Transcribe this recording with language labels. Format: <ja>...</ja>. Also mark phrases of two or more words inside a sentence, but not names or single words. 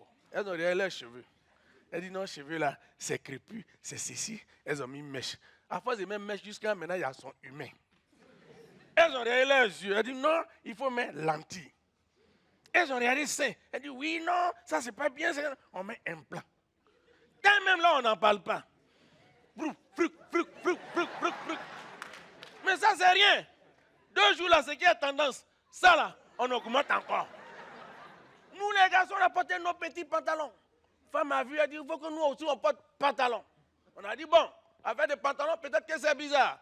<fr>Elles ont regardé leurs cheveux. Elle dit non, cheveux là, c'est crépus, c'est ceci. Elles ont mis mèche. À force de mettre mèche jusqu'à maintenant, il y a son humain. Elles ont regardé leurs yeux. Elle dit non, il faut mettre lentilles. Elles ont regardé ça. Elle dit oui, non, ça c'est pas bien. On met un plan. Quand même là, on n'en parle pas. Brou, fruc, fruc, fruc, fruc, fruc, fruc. Mais ça, c'est rien. 2 jours là, c'est qui a tendance. Ça là, on augmente encore. Nous les garçons, on a porté nos petits pantalons. Femme a vu, elle dit, il faut que nous aussi on porte pantalon. On a dit, bon, avec des pantalons, peut-être que c'est bizarre.</fr>